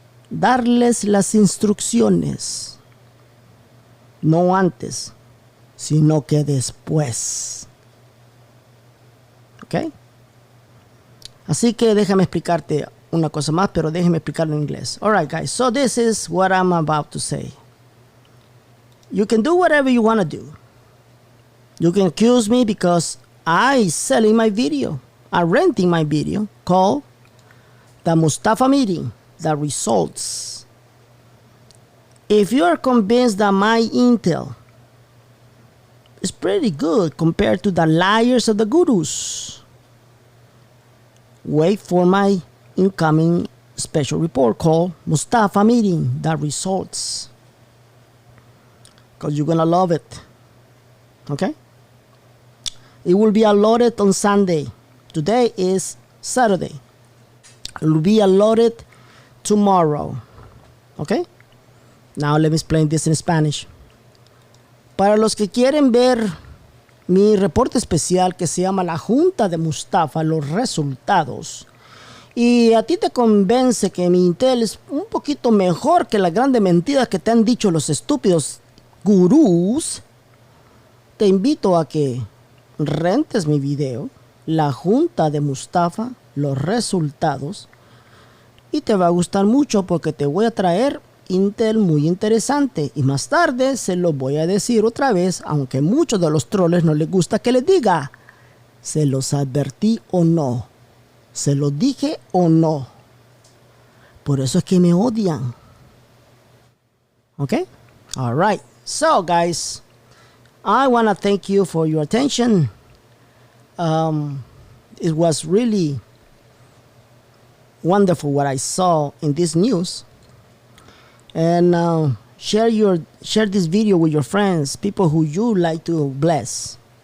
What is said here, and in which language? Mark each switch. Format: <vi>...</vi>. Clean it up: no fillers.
<es>Darles las instrucciones. No antes, sino que después. ¿Ok? Así que déjame explicarte una cosa más, pero déjame explicarlo en inglés.</es> <en>Alright, guys. So this is what I'm about to say. You can do whatever you want to do. You can accuse me because I'm selling my video. I'm renting my video called The Mustafa Meeting, The Results. If you are convinced that my intel is pretty good compared to the liars of the gurus, wait for my incoming special report called Mustafa Meeting, The Results. Because you're going to love it. Okay? It will be uploaded on Sunday. Today is Saturday. It will be uploaded tomorrow. Okay? Now let me explain this in Spanish.</en> <es>Para los que quieren ver mi reporte especial que se llama La Junta de Mustafa, los resultados, y a ti te convence que mi intel es un poquito mejor que las grandes mentiras que te han dicho los estúpidos gurús, te invito a que rentes mi video, La Junta de Mustafa, los resultados, y te va a gustar mucho porque te voy a traer intel muy interesante y más tarde se lo voy a decir otra vez, aunque muchos de los troles no les gusta que les diga. ¿Se los advertí o no? ¿Se los dije o no? Por eso es que me odian. ¿Ok?</es> <en>All right. So, guys, I want to thank you for your attention. It was really wonderful what I saw in this news. And share this video with your friends, people who you like to bless.</en>